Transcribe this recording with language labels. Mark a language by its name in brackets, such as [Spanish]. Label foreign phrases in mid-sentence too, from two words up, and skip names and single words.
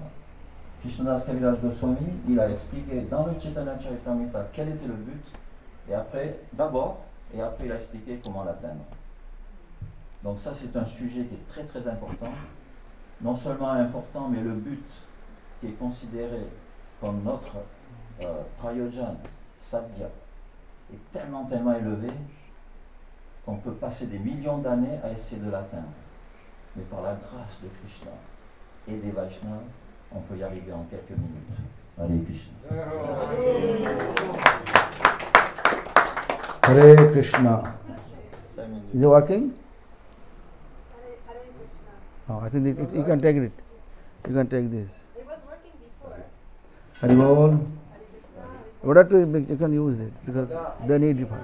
[French] Krishnadas Kaviraj Goswami, il a expliqué dans le Chaitanya Charitamrita quel était le but, et après, d'abord, et après il a expliqué comment l'atteindre. Donc ça c'est un sujet qui est très très important. Non seulement important, mais le but qui est considéré comme notre [Sanskrit] prayojan, sadhya, [French] est tellement élevé qu'on peut passer des millions d'années à essayer de l'atteindre. Mais par la grâce de Krishna et des Vaishnavas, on peut y arriver en quelques minutes. Allez, Krishna. [Sanskrit] Hare Krishna. [English] Is it working? Oh, I think you can take it. You can take this. It was working before. [Sanskrit] Hari Bol. [English] Whatever you can use it because they need it.